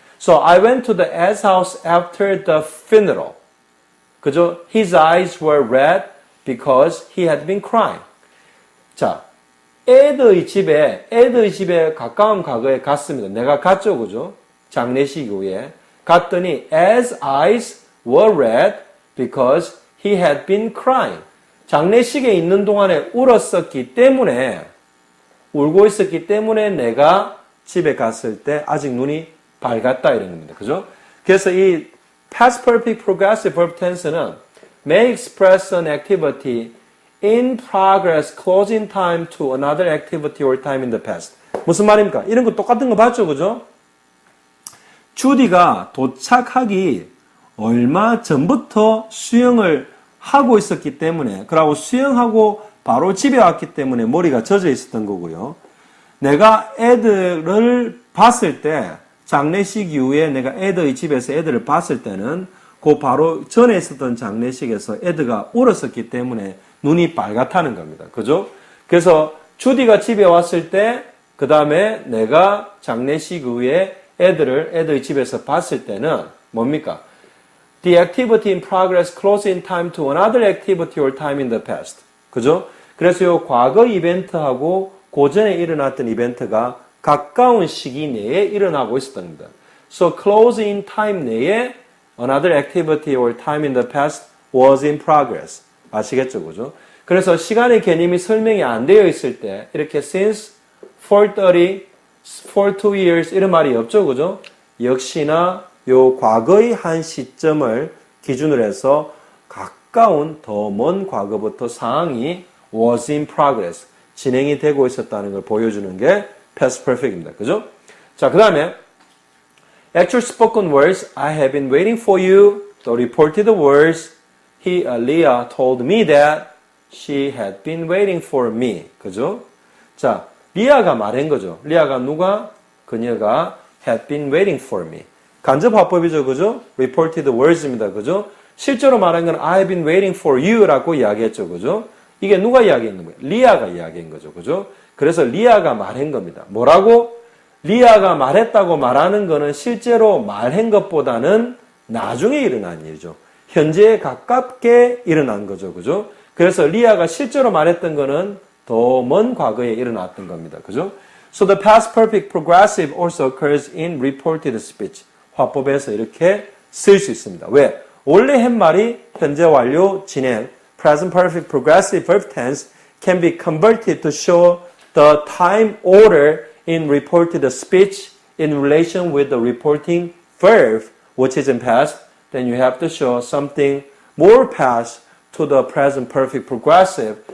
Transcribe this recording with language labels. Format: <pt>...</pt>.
<en>So I went to the Ed's house after the funeral.</en> <ko>그죠?</ko> <en>His eyes were red because he had been crying.</en> <ko>자, 에드의 집에 가까운 과거에 갔습니다. 내가 갔죠. 그죠? 장례식 이후에. 갔더니</ko> <en>Ed's eyes were red because he had been crying.</en> <ko>장례식에 있는 동안에 울었었기 때문에 울고 있었기 때문에 내가 집에 갔을 때 아직 눈이 밝았다 이런 겁니다. 그죠? 그래서 이</ko> <en>past perfect progressive verb tense는 may express an activity in progress closing time to another activity or time in the past.</en> <ko>무슨 말입니까? 이런 거 똑같은 거 봤죠? 그죠? 주디가 도착하기 얼마 전부터 수영을 하고 있었기 때문에 그러고 수영하고 바로 집에 왔기 때문에 머리가 젖어 있었던 거고요. 내가 애들을 봤을 때 장례식 이후에 내가 애들의 집에서 애들을 봤을 때는 그 바로 전에 있었던 장례식에서 애들가 울었었기 때문에 눈이 빨갛다는 겁니다. 그죠? 그래서 주디가 집에 왔을 때 그 다음에 내가 장례식 이후에 애들의 집에서 봤을 때는 뭡니까?</ko> <en>The activity in progress close in time to another activity or time in the past.</en> <ko>그죠? 그래서 이 과거 이벤트하고 고전에 일어났던 이벤트가 가까운 시기 내에 일어나고 있었던 겁니다.</ko> <en>So close in time 내에 another activity or time in the past was in progress.</en> <ko>아시겠죠? 그죠? 그래서 시간의 개념이 설명이 안 되어 있을 때 이렇게</ko> <en>since 4:30, for 2 years</en> <ko>이런 말이 없죠. 그죠? 역시나 요 과거의 한 시점을 기준으로 해서 가까운 더 먼 과거부터 상황이</ko> <en>was in progress,</en> <ko>진행이 되고 있었다는 걸 보여주는 게 past perfect입니다. 그죠? 자, 그 다음에</ko> <en>actual spoken words, I have been waiting for you. The reported words, Leah told me that she had been waiting for me.</en> <ko>그죠? 자, 리아가 말한 거죠. 리아가 누가? 그녀가</ko> <en>had been waiting for me.</en> <ko>간접화법이죠. 그죠?</ko> <en>reported words</en> <ko>입니다. 그죠? 실제로 말한 건</ko> <en>I have been waiting for you</en> <ko>라고 이야기했죠. 그죠? 이게 누가 이야기했는 거예요? 리아가 이야기한 거죠. 그죠? 그래서 리아가 말한 겁니다. 뭐라고? 리아가 말했다고 말하는 거는 실제로 말한 것보다는 나중에 일어난 일이죠. 현재에 가깝게 일어난 거죠. 그죠? 그래서 리아가 실제로 말했던 거는 더 먼 과거에 일어났던 겁니다. 그죠?</ko> <en>So the past perfect progressive also occurs in reported speech.</en> <ko>화법에서 이렇게 쓸 수 있습니다. 왜? 원래 햇말이 현재 완료 진행</ko> <en>present perfect progressive verb tense can be converted to show the time order in reported speech in relation with the reporting verb which is in past. Then you have to show something more past to the present perfect progressive</en>